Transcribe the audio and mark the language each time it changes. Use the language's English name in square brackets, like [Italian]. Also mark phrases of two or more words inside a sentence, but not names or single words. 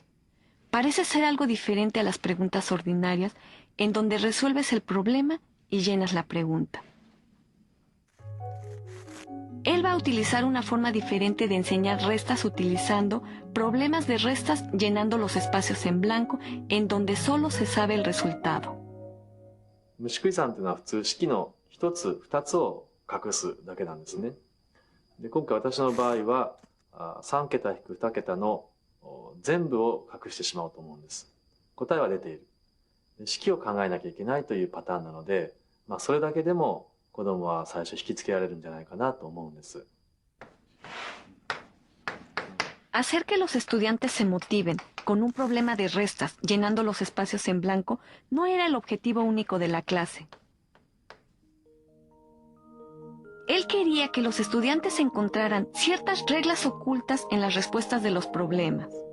[Spanish] Parece ser algo diferente a las preguntas ordinarias, en donde resuelves el problema y llenas la pregunta. Él va a utilizar una forma diferente de enseñar restas utilizando problemas de restas llenando los espacios en blanco en donde solo se sabe el resultado. [Japanese] 虫食い算というのは普通式の1つ2つを隠すだけなんですね。で今回私の場合は3桁引く2桁の全部を隠してしまおうと思うんです。答えは出ている。式を考えなきゃいけないというパターンなので、それだけでも子供は最初引きつけられるんじゃないかなと思うんです。 [Spanish] Hacer que los estudiantes se motiven con un problema de restas llenando los espacios en blanco no era el objetivo único de la clase. Él quería que los estudiantes encontraran ciertas reglas ocultas en las respuestas de los problemas.